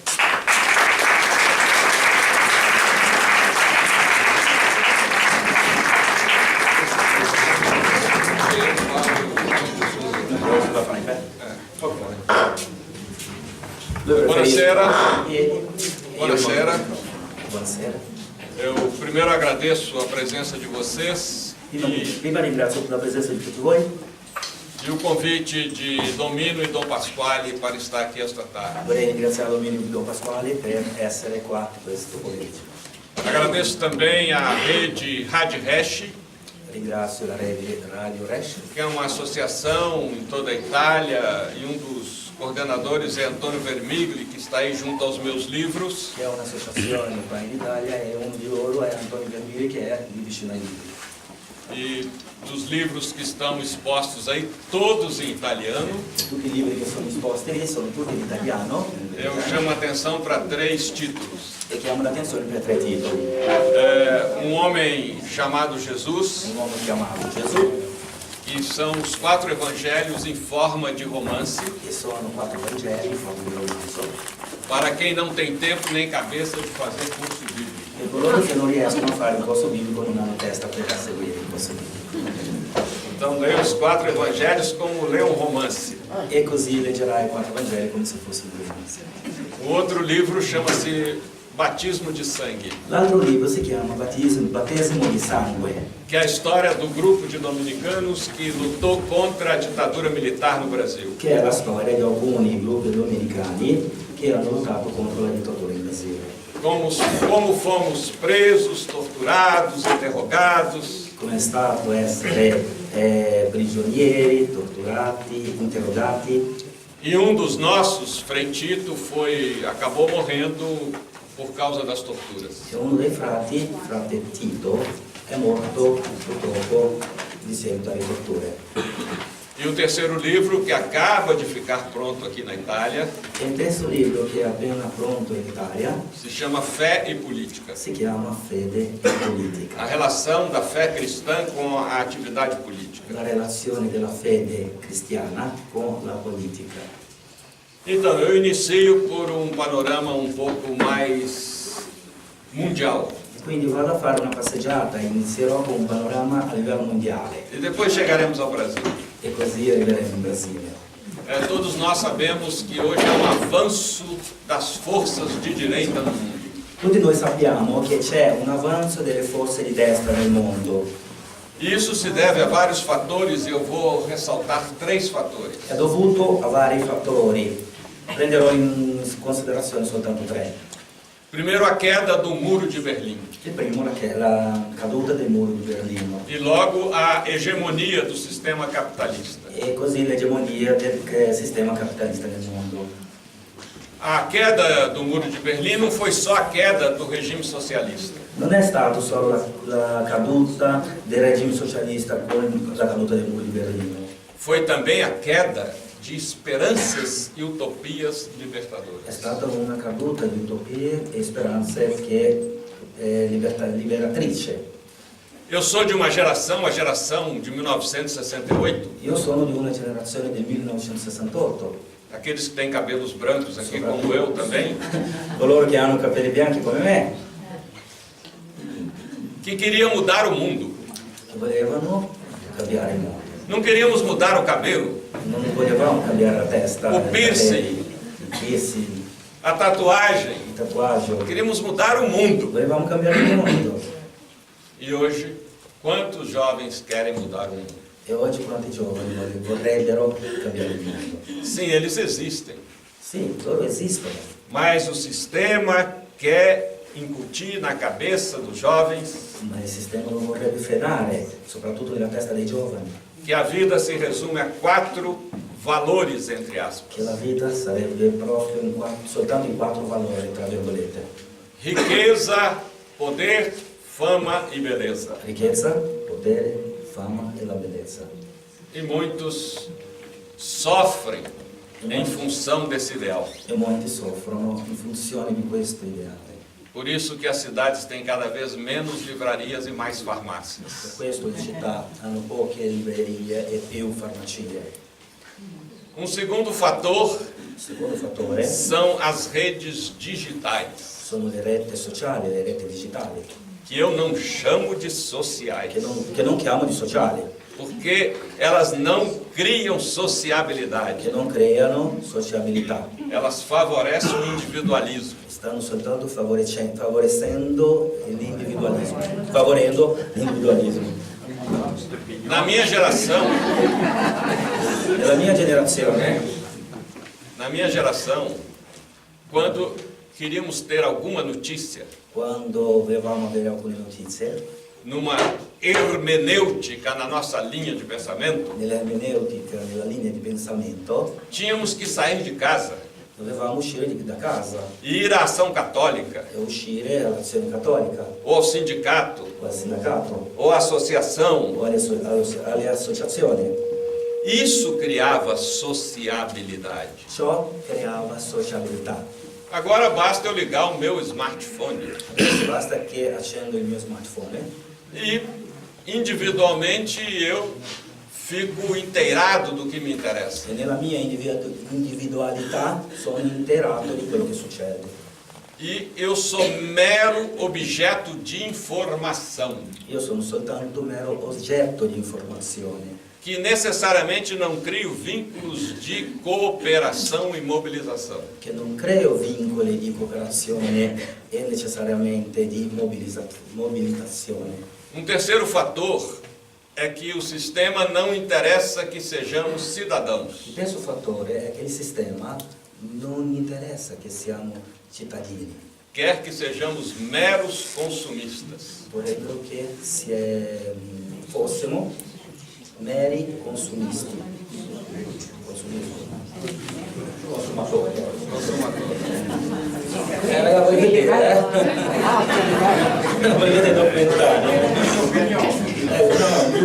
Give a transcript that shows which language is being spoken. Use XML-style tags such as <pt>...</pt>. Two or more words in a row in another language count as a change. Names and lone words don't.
<it>Buonasera. Buonasera. Buonasera.</it> <pt>Eu primeiro agradeço a presença de vocês</pt> <it>Prima ringrazio per la presenza di tutti voi</it> <pt>e o convite de Domino e Dom Pasquale para estar aqui esta tarde.</pt> <it>vorrei ringraziare Dominio e Don Pasquale per essere qua questo pomeriggio.</it> <pt>Agradeço também a rede Rádio Resch,</pt> <it>Ringrazio la rete Radio Resch,</it> <pt>que é uma associação em toda a Itália, e dos coordenadores é Antônio Vermigli, que está aí junto aos meus livros.</pt> <it>che è un'associazione qua in Italia, e uno di loro è Antonio Vermigli, che è lì vicino ai libri.</it> <pt>E dos livros que estão expostos aí, todos em italiano.</pt> <it>Tutti i libri che sono esposti lì sono tutti in italiano,</it> <pt>Eu chamo a atenção para 3 títulos.</pt> <it>e chiamo l'attenzione per 3 titoli.</it> <pt>Um homem chamado Jesus,</pt> <it>Un uomo chiamato Gesù,</it> <pt>que são os 4 evangelhos em forma de romance,</pt> <it>che sono 4 Vangeli in forma di romanzo,</it> <pt>para quem não tem tempo nem cabeça de fazer curso bíblico.</pt> <it>e coloro che non riescono a fare il corso biblico non hanno testa per seguire il corso biblico.</it> <pt>Então leia os 4 evangelhos como lê um romance.</pt> <it>E così leggerai i 4 Vangeli come se fossero due romanzi.</it> <pt>O outro livro chama-se Batismo de Sangue,</pt> <it>L'altro libro si chiama Battesimo di Sangue,</it> <pt>que é a história do grupo de dominicanos que lutou contra a ditadura militar no Brasil.</pt> <it>che è la storia di alcuni gruppi domenicani che hanno lottato contro la dittatura in Brasile.</it> <pt>Como fomos presos, torturados, interrogados,</pt> <it>Come è stato essere prigionieri, torturati, interrogati.</it> <pt>e um dos nossos, Frei Tito, acabou morrendo por causa das torturas.</pt> <it>E uno dei frati, frate Tito, è morto purtroppo di seguito alle torture.</it> <pt>E o terceiro livro, que acaba de ficar pronto aqui na Itália,</pt> <it>Il terzo libro, che è appena pronto in Italia,</it> <pt>se chama Fé e Política.</pt> <it>si chiama Fede e Politica.</it> <pt>A relação da fé cristã com a atividade política.</pt> <it>La relazione della fede cristiana con la politica.</it> <pt>Então, eu inicio por um panorama um pouco mais mundial.</pt> <it>Quindi vado a fare una passeggiata e inizierò con un panorama a livello mondiale</it> <pt>E depois chegaremos ao Brasil.</pt> <it>e così arriveremo in Brasile.</it> <pt>Todos nós sabemos que hoje há um avanço das forças de direita no mundo.</pt> <it>Tutti noi sappiamo che c'è un avanzo delle forze di destra nel mondo.</it> <pt>E isso se deve a vários fatores e eu vou ressaltar 3 fatores.</pt> <it>È dovuto a vari fattori. Prenderò in considerazione soltanto 3.</it> <pt>Primeiro, a queda do Muro de Berlim.</pt> <it>Il primo è la caduta del muro di Berlino</it> <pt>E logo a hegemonia do sistema capitalista.</pt> <it>e così l'egemonia del sistema capitalista nel mondo.</it> <pt>A queda do Muro de Berlim não foi só a queda do regime socialista.</pt> <it>Non è stato solo la caduta del regime socialista con la caduta del muro di Berlino,</it> <pt>Foi também a queda de esperanças e utopias libertadoras.</pt> <it>è stata una caduta di utopie e speranze che è liberatrice.</it> <pt>Eu sou de uma geração, a geração de 1968,</pt> <it>Io sono di una generazione del 1968,</it> <pt>aqueles que têm cabelos brancos aqui, como eu também,</pt> <it>coloro che hanno capelli bianchi come me,</it> <pt>que queriam mudar o mundo.</pt> <it>che volevano cambiare il mondo.</it> <pt>Não queríamos mudar o cabelo,</pt> <it>Non volevamo cambiare la testa,</it> <pt>O</pt> <it>i piercing. capelli, i piercing,</it> <pt>a tatuagem.</pt> <it>il tatuaggio.</it> <pt>Queríamos mudar o mundo.</pt> <it>Volevamo cambiare il mondo.</it> <pt>E hoje, quantos jovens querem mudar o mundo?</pt> <it>E oggi quanti giovani vorrebbero cambiare il mondo?</it> <pt>Sim, eles existem.</pt> <it>Sì, loro esistono,</it> <pt>Mas o sistema quer incutir na cabeça dos jovens</pt> <it>ma il sistema lo vorrebbe frenare, soprattutto nella testa dei giovani,</it> <pt>que a vida se resume a 4 valores, entre aspas:</pt> <it>che la vita sarebbe proprio soltanto in 4 valori, tra virgolette.</it> <pt>riqueza, poder, fama e beleza.</pt> <it>Ricchezza, potere, fama e la bellezza.</it> <pt>E muitos sofrem em função desse ideal.</pt> <it>E molti soffrono in funzione di questo ideale.</it> <pt>Por isso que as cidades têm cada vez menos livrarias e mais farmácias.</pt> <it>Per questo le città hanno poche librerie e più farmacie.</it> <pt>Um segundo fator</pt> <it>Il secondo fattore</it> <pt>são as redes digitais,</pt> <it>sono le reti sociali, le reti digitali,</it> <pt>que eu não chamo de sociais,</pt> <it>che non chiamo di sociali,</it> <pt>porque elas não criam sociabilidade,</pt> <it>che non creano sociabilità,</it> <pt>elas favorecem o individualismo.</pt> <it>stanno soltanto favorecendo l'individualismo, favorendo l'individualismo.</it> <pt>Na minha geração,</pt> <it>Nella mia generazione,</it> <pt>quando queríamos ter alguma notícia,</pt> <it>quando volevamo avere alcune notizie,</it> <pt>numa hermenêutica na nossa linha de pensamento,</pt> <it>nell'ermeneutica, nella linea di pensamento,</it> <pt>tínhamos que sair de casa</pt> <it>dovevamo uscire da casa</it> <pt>e ir à ação católica,</pt> <it>e uscire all'azione cattolica,</it> <pt>ou ao sindicato,</pt> <it>o al sindacato,</it> <pt>ou à associação.</pt> <it>o alle associazioni.</it> <pt>Isso criava sociabilidade.</pt> <it>Ciò creava sociabilità.</it> <pt>Agora basta eu ligar o meu smartphone</pt> <it>Adesso basta che accendo il mio smartphone</it> <pt>e individualmente eu fico inteirado do que me interessa.</pt> <it>e nella mia individualità sono interato di quello che succede.</it> <pt>E eu sou mero objeto de informação,</pt> <it>Io sono soltanto un mero oggetto di informazione,</it> <pt>que necessariamente não crio vínculos de cooperação e mobilização.</pt> <it>che non creo vincoli di cooperazione e necessariamente di mobilitazione.</it> <pt>Um terceiro fator é que o sistema não interessa que sejamos cidadãos.</pt> <it>Il terzo fattore è che il sistema non interessa che siamo cittadini,</it> <pt>Quer que sejamos meros consumistas.</pt> <it>vorrebbero che fossimo meri consumisti. Consumatori. La vuoi vedere? Voglio vedere il documentario.</it>